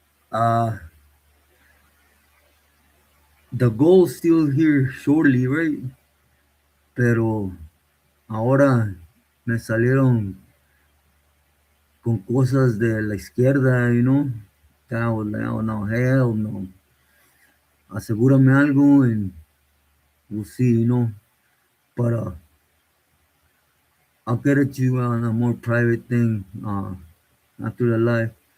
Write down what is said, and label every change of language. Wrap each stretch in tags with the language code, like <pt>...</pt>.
<en>Uh, the goal's still here shortly, right?</en> <es>Pero ahora me salieron con cosas de la izquierda.</es> <en>That I was like, oh no, hell no.</en> <es>Asegúrame algo</es> <en>and we'll see. But I'll get at you on a more private thing after the live.</en>